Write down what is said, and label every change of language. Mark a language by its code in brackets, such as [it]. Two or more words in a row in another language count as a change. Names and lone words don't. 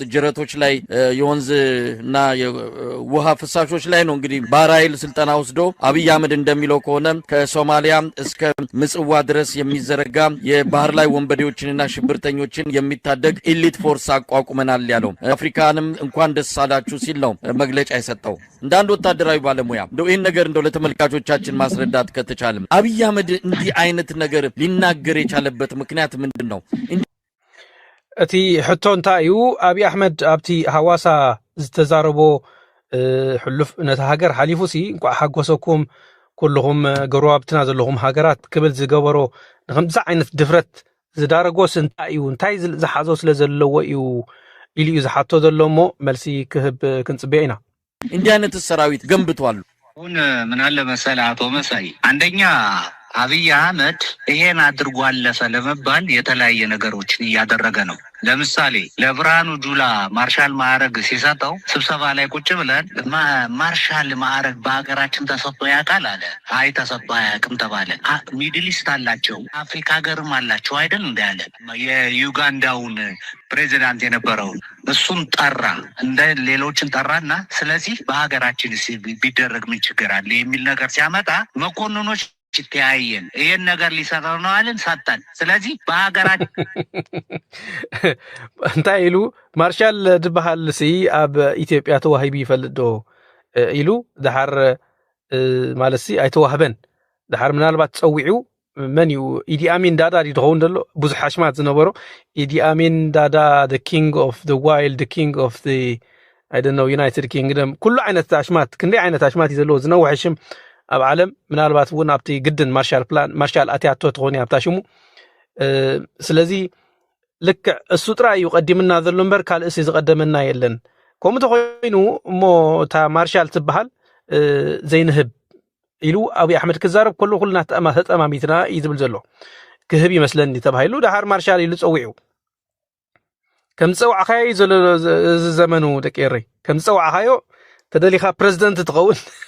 [am] ጅረቶች ላይ የወንዝና የውሃ ፍሳሾች ላይ ነው። እንግዲህ ባህር ኃይል ስልጠና ወስዶ አብይ አህመድ እንደሚለው ከሆነ ከሶማሊያ እስከ ምጽዋ ድረስ የሚዘረጋ የባህር ላይ ወንበዴዎችንና ሽብርተኞችን የሚታደግ ኢሊት ፎርስ አቋቁመናል ያለው አፍሪካንም እንኳን ደስ አላችሁ ሲል ነው መግለጫ የሰጠው። እንደ አንድ ወታደራዊ ባለሙያ እንደው ይህን ነገር እንደው ለተመልካቾቻችን ማስረዳት ከተቻለም አብይ አህመድ እንዲህ አይነት ነገር ሊናገር የቻለበት ምክንያት ምንድን ነው? [ti] እቲ ሕቶ እንታይ እዩ አብይ አህመድ ኣብቲ ሐዋሳ ዝተዛረቦ ሕሉፍ ነታ ሃገር ሓሊፉሲ እንኳ ሓጎሰኩም ኩልኹም ገሩብትና ዘለኹም ሃገራት ክብል ዝገበሮ ንከምዚ ዓይነት ድፍረት ዝዳረጎስ እንታይ እዩ? እንታይ ዝሓዞ ስለ ዘለዎ እዩ ኢሉ እዩ ዝሓቶ ዘሎ እሞ መልሲ ክህብ ክንጽበያ ኢና። [am] እንዲህ አይነት ሰራዊት ገንብቷል። አሁን ምን አለ መሰለህ አቶ መሳይ፣ አንደኛ አብይ አህመድ ይሄን አድርጓል ለመባል የተለያየ ነገሮችን እያደረገ ነው። ለምሳሌ ለብርሃኑ ጁላ ማርሻል ማዕረግ ሲሰጠው ስብሰባ ላይ ቁጭ ብለን ማርሻል ማዕረግ በሀገራችን ተሰጥቶ ያውቃል አለ። አይ ተሰጥቶ አያውቅም ተባለ። [en] Middle East [am] አላቸው፣ አፍሪካ ሀገርም አላቸው አይደል እንደ ያለ የዩጋንዳውን ፕሬዚዳንት የነበረውን እሱን ጠራ፣ እንደ ሌሎችን ጠራና ስለዚህ በሀገራችን ቢደረግ ምን ችግር አለ የሚል ነገር ሲያመጣ መኮንኖች ተያየን ይሄን ነገር ሊሰራው ነው አለን ሰጣን። ስለዚህ በሀገራችን [ti] እንታይ ኢሉ ማርሻል ድበሃል ሲ ኣብ ኢትዮጵያ ተዋሂቢ ይፈልጥ ዶ ኢሉ ድሓር ማለት ሲ ኣይተዋህበን ድሓር ምናልባት ፀዊዑ መን እዩ ኢዲ አሚን ዳዳ ይድኸውን ደሎ ብዙሕ ሓሽማት ዝነበሮ [en] ኢዲ አሚን ዳዳ the king of the wild, the king of the I don't know United Kingdom [ti] ኩሉ ዓይነት ሓሽማት ክንደይ ዓይነት ሓሽማት እዩ ዘለዎ ዝነውሕ ሽም ኣብ ዓለም ምናልባት እውን ኣብቲ ግድን ማርሻል ፕላን ማርሻል ኣትያቶ ትኾን ኣብታ ሽሙ ስለዚ ልክዕ እሱ ጥራይ እዩ ቀዲምና ዘሎ እምበር ካልእሲ ዝቀደመና የለን። ከምኡ ተኮይኑ እሞ እታ ማርሻል ትበሃል ዘይንህብ ኢሉ አብይ አሕመድ ክዛረብ ከሎ ኩልና ተጠማሚትና እዩ ዝብል ዘሎ ክህብ ይመስለኒ ተባሂሉ ድሓር ማርሻል ኢሉ ፀዊዑ ከም ፀዋዕኻዮ ዘሎ ዘመኑ ደቂሪ ከም ፀዋዕኻዮ ተደሊኻ ፕሬዝደንት ትኸውን